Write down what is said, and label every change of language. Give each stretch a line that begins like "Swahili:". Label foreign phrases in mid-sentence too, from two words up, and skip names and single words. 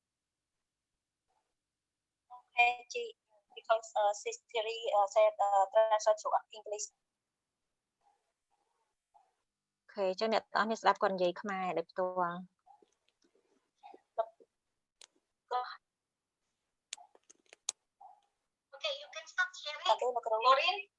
English: because Sister said translate to English
Khmer: អូខេចឹងអ្នកទាំងអស់នេះស្ដាប់គាត់និយាយខ្មែរដោយផ្ទាល់
English: Okay, you can stop sharing. Okay, Maureen.